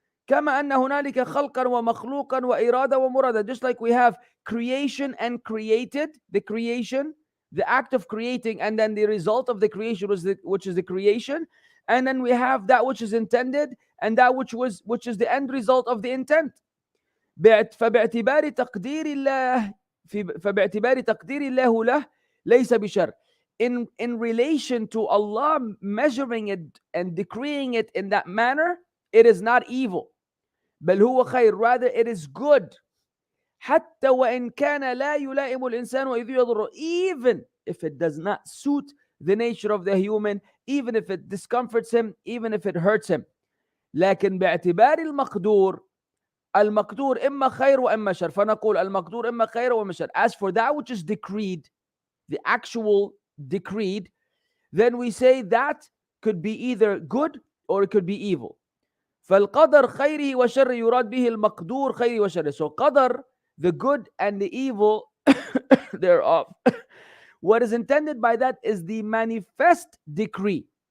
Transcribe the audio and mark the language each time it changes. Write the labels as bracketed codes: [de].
[ar] كما أن هنالك خلقا ومخلوقا وإرادة ومرادة, [en] just like we have creation and created, the creation, the act of creating, and then the result of the creation which is the creation, and then we have that which is intended and that which is the end result of the intent. [ar] فباعتبار تقدير الله له ليس بشر. [en] In relation to Allah measuring it and decreeing it in that manner, it is not evil. [ar] بل هو خير, [en] rather it is good. [ar] حتى وإن كان لا يلائم الإنسان وإذ يضر, [en] even if it does not suit the nature of the human, even if it discomforts him, even if it hurts him. [ar] لكن باعتبار المقدور إما خير وإما شر, فنقول المقدور إما خير وإما شر. [en] As for that which is decreed, the actual decreed, then we say that could be either good or it could be evil. [ar] فالقدر خيره وشر يراد به المقدور خيره وشره. [en] So qadr, the good and the evil thereof, what is intended by that is the manifest decree.